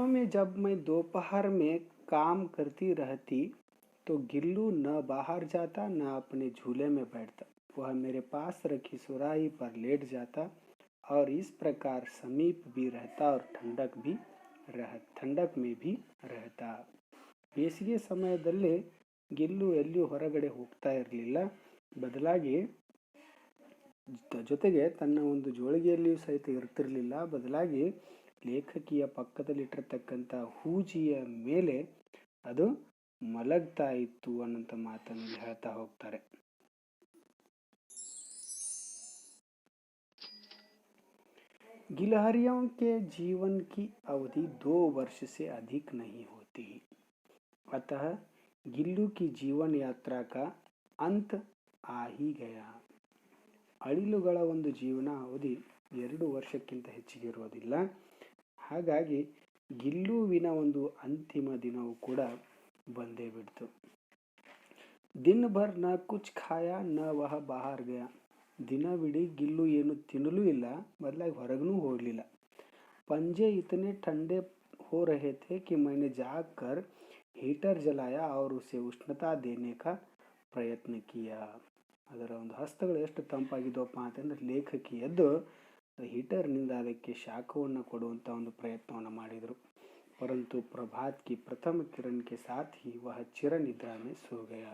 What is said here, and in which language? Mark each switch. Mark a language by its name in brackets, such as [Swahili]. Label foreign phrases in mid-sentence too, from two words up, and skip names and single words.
[Hindi] में जब मैं दोपहर में काम करती रहती तो गिल्लू न बाहर जाता न अपने झूले में बैठता. वह मेरे पास रखी सुराही पर लेट जाता और इस प्रकार समीप भी रहता और ठंडक में भी रहता. [Kannada] ಬೇಸಿಗೆ ಸಮಯದಲ್ಲಿ ಗಿಲ್ಲು ಎಲ್ಲಿಯೂ ಹೊರಗಡೆ ಹೋಗ್ತಾ ಇರಲಿಲ್ಲ, ಬದಲಾಗಿ ಜೊತೆಗೆ ತನ್ನ ಒಂದು ಜೋಳಿಗೆಯಲ್ಲಿಯೂ ಸಹಿತ ಇರ್ತಿರಲಿಲ್ಲ, ಬದಲಾಗಿ ಲೇಖಕಿಯ ಪಕ್ಕದಲ್ಲಿಟ್ಟಿರ್ತಕ್ಕಂಥ ಹೂಜಿಯ ಮೇಲೆ ಅದು ಮಲಗ್ತಾ ಇತ್ತು ಅನ್ನೋಂಥ ಮಾತನ್ನು ಇಲ್ಲಿ ಹೇಳ್ತಾ ಹೋಗ್ತಾರೆ. [Hindi] गिलहरियों के जीवन की अवधि 2 वर्ष से अधिक नहीं होती, अतः गिल्लू की जीवन यात्रा का अंत आ ही गया. [Kannada] ಅಳಿಲುಗಳ ಒಂದು ಜೀವನ ಅವಧಿ 2 ವರ್ಷಕ್ಕಿಂತ ಹೆಚ್ಚಿಗೆ ಇರೋದಿಲ್ಲ. ಹಾಗಾಗಿ ಗಿಲ್ಲುವಿನ ಒಂದು ಅಂತಿಮ ದಿನವೂ ಕೂಡ ಬಂದೇ ಬಿಡ್ತು. [Hindi] दिन भर न कुछ खाया न वह बाहर गया. [Kannada] ದಿನವಿಡೀ ಗಿಲ್ಲು ಏನು ತಿನ್ನಲೂ ಇಲ್ಲ, ಬದಲಾಗಿ ಹೊರಗೂ ಹೋಗಲಿಲ್ಲ. [Hindi] पंजे इतने ठंडे हो रहे थे कि मैंने जाकर हीटर जलाया और उसे उष्णता देने का ಪ್ರಯತ್ನ किया. [Kannada] ಅದರ ಒಂದು ಹಸ್ತಗಳು ಎಷ್ಟು ತಂಪಾಗಿದ್ದವಪ್ಪ ಅಂತಂದ್ರೆ ಲೇಖಕಿ ಎದ್ದು ಹೀಟರ್ನಿಂದ ಅದಕ್ಕೆ ಶಾಖವನ್ನು ಕೊಡುವಂಥ ಒಂದು ಪ್ರಯತ್ನವನ್ನು ಮಾಡಿದರು. [Hindi] परंतु प्रभात की प्रथम किरण के साथ ही वह चिर निद्रा में सो गया.